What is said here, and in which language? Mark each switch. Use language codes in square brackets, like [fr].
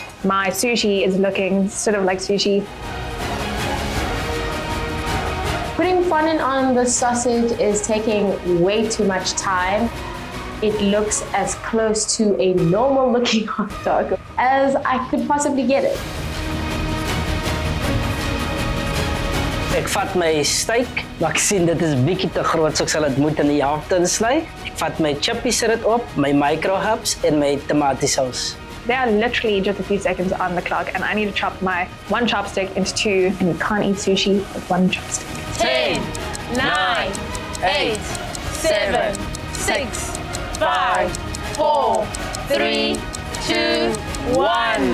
[en] My sushi is looking sort of like sushi. Putting fondant on the sausage is taking way too much time. It looks as close to a normal looking hot dog as I could possibly get it. [af] Ek vat my steak, maar ek sien dit is bietjie te groot, so ek sal dit moet in die helfte insny. Ek vat my chippies sit dit op, my micro hubs en my tomatiesaus. [en] They are literally just a few seconds on the clock and I need to chop my one chopstick into two, and you can't eat sushi with one chopstick. 10, 9, 8, 7, 6, 5, 4, 3, 2, 1.